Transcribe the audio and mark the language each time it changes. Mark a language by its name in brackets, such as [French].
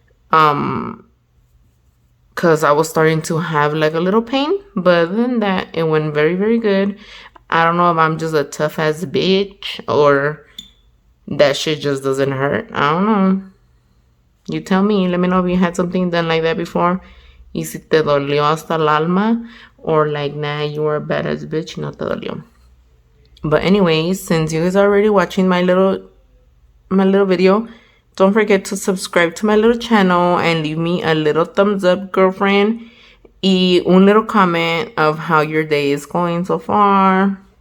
[English] Because I was starting to have like a little pain. But other than that, it went very, very good. I don't know if I'm just a tough ass bitch or that shit just doesn't hurt. I don't know. You tell me. Let me know if you had something done like that before. [Spanish] Y si te dolió hasta el alma. [English] Or like, nah, you were a badass bitch. [Spanish] No te dolió. [English] But anyways, since you guys are already watching my little video, don't forget to subscribe to my little channel and leave me a little thumbs up, girlfriend. [Spanish] Y un [English] little comment of how your day is going so far.